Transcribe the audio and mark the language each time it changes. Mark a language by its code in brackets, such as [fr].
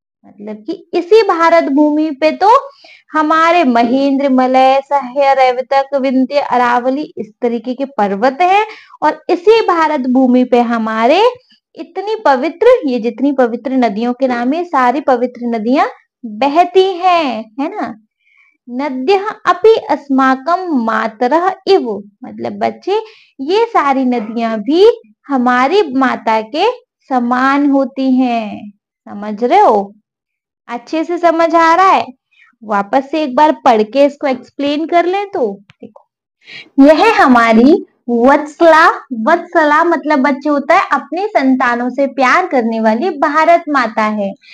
[hi] मतलब कि इसी भारत भूमि पे तो हमारे महेंद्र, मलय, सह्य, रैवतक, विंध्य, अरावली इस तरीके के पर्वत हैं और इसी भारत भूमि पे हमारे इतनी पवित्र, ये जितनी पवित्र नदियों के नाम है सारी पवित्र नदियां बहती हैं, है ना। [sa] नद्यः अपि अस्माकं मातरः इव। [hi] मतलब बच्चे ये सारी नदियां भी हमारी माता के समान होती हैं। समझ रहे हो, अच्छे से समझ आ रहा है। वापस से एक बार पढ़ के इसको एक्सप्लेन कर ले तो देखो, यह हमारी वत्सला, वत्सला मतलब बच्चे होता है अपनी संतानों से प्यार करने वाली भारत माता है।